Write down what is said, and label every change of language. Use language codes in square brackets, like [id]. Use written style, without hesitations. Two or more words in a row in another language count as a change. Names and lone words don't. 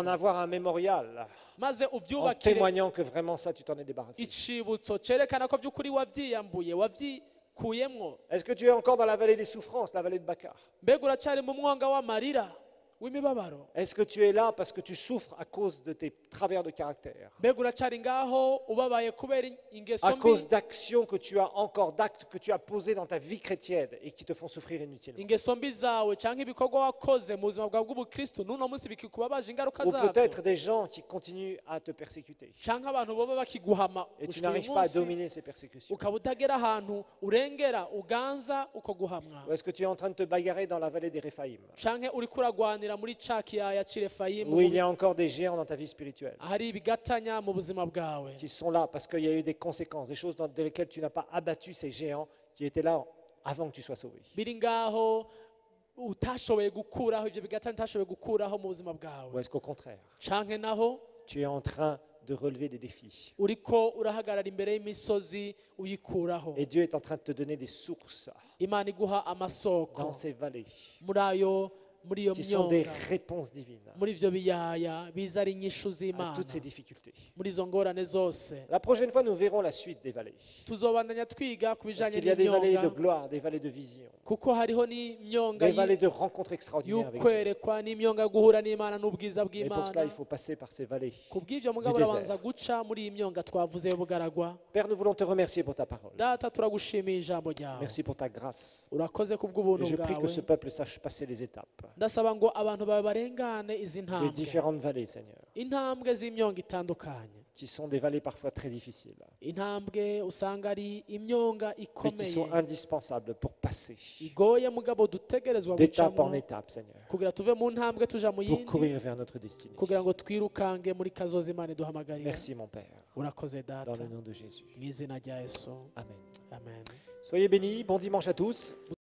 [rn] gatondo [fr] avoir un mémorial [rn] maze [fr] en [rn] uvyubakire [fr] témoignant que vraiment ça, tu t'en es débarrassé? [rn] icibutso cerekana ko by'ukuri wavyiyambuye wavyikuyemwo? [fr] Est-ce que tu es encore dans la vallée des souffrances, la vallée de Bacar? [rn] mbega uracyari mu mwanga w'amarira w'imibabaro? [fr] Est-ce que tu es là parce que tu souffres à cause de tes travers de caractère, [rn] mbega uracyari ngaho ubabaye kubera ingeso [fr] à [rn] mbi, [fr] cause d'actions que tu as encore, d'actes que tu as posés dans ta vie chrétienne et qui te font souffrir inutilement? [rn] ingeso mbi zawe canke ibikorwa wakoze mu buzima bwawe bw'ubukristo n'uno munsi bikikubabaje ingaruka [fr] Ou [rn] zabyo, [fr] peut-être des gens qui continuent à te persécuter [rn] canke abantu boba bakiguhama [fr] et tu [rn] gushika uyu [fr] n'arrives pas à [rn] munsi, [fr] dominer ces persécutions. [rn] ukaba utagera ahantu urengera uganza uko guhamwa, [fr] Ou est-ce que tu es en train de te bagarrer dans la vallée des Réphaïm, [rn] canke uriko uragwanira muri ca kiyaya c'Irefayimu [fr] où il y a encore des géants dans ta vie spirituelle [rn] ahari ibigatanya mu buzima bwawe, [fr] qui sont là parce qu'il y a eu des conséquences, des choses dans lesquelles tu n'as pas abattu ces géants qui étaient là avant que tu sois sauvé? [rn] biri ngaho utashoboye gukuraho, ivyo bigatanya utashoboye gukuraho mu buzima bwawe, [fr] Ou est-ce qu'au contraire, [rn] canke naho [fr] tu es en train de relever des défis [rn] uriko urahagarara imbere y'imisozi uyikuraho? [fr] et Dieu est en train de te donner des sources [rn] Imana iguha amasoko [fr] dans ces vallées [rn] muri ayo muri iyo [fr] qui sont des [rn] myonga [fr] réponses divines [rn] muri ibyo biyaya biza ari inyishu [fr] à [rn] z'imana [fr] toutes ces difficultés. [rn] muri izo ngorane zose [fr] La prochaine fois, nous verrons la suite des vallées. [rn] tuzobandanya twiga ku [fr] Parce [rn] bijanye [fr] qu'il y a des vallées de [rn] n'imyonga [fr] gloire, des vallées de vision, [rn] kuko hariho n'imyonga [fr] des vallées de rencontres extraordinaires avec Dieu. [rn] y'ukwerekwa n'imyonga yo guhura n'imana n'ubwiza [fr] Mais pour cela, [rn] bw'imana [fr] il faut passer par ces vallées. [rn] ku bw'ibyo mugabo [fr] du [rn] urabanza [fr] désert. [rn] guca muri iyi myonga twavuze y'ubugaragwa [fr] Père, nous voulons te remercier pour ta parole. [rn] data turagushimiye ijambo ryawe [fr] Merci pour ta grâce. [rn] urakoze ku [fr] Et [rn] bw'ubuntu [fr] je prie que [rn] bwawe [fr] ce peuple sache passer les étapes [rn] ndasaba ngo abantu bawe barengane izi [fr] des [rn] ntambwe [fr] différentes vallées, Seigneur, [rn] intambwe z'imyonga itandukanye [fr] qui sont des vallées parfois très difficiles, [rn] intambwe usanga ari imyonga [fr] mais qui [rn] ikomeye [fr] sont indispensables pour passer [rn] igoye mugabo dutegerezwa [fr] d'étape en [rn] gucamo [fr] étape, Seigneur, [rn] kugira tuve mu ntambwe tuja mu [fr] pour [rn] yindi [fr] courir vers notre destinée. [rn] kugira ngo twirukange muri kazoza imana iduhamagarira [fr] Merci, mon Père, [rn] urakoze [fr] dans [rn] data [fr] le nom de Jésus. [rn] mu izina rya yesu [fr] Amen. [rn] amen [fr] Soyez bénis, bon dimanche à tous.